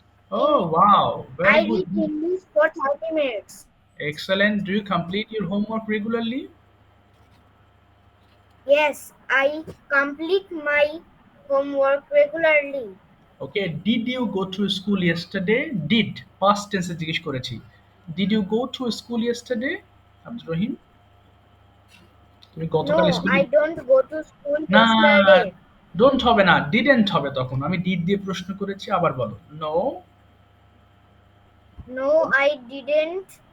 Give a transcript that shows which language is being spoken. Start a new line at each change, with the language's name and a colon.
English: Oh, wow, very I good. read English for 30 minutes. Excellent. Do you complete your homework regularly? Yes, I complete my homework regularly. Okay, did you go to school yesterday?
Bangla: Did, past tense এ জিজ্ঞেস করেছি।
English: Did you go to school yesterday?
Bangla: Abdur Rahim, তুমি গতকাল
English: No,
Bangla: স্কুলে?
English: I don't go to school
Bangla: না,
English: yesterday.
Bangla: Don't হবে না, didn't হবে তখন। আমি ডিড দিয়ে প্রশ্ন করেছি, আবার বলো। No,
English: No, I didn't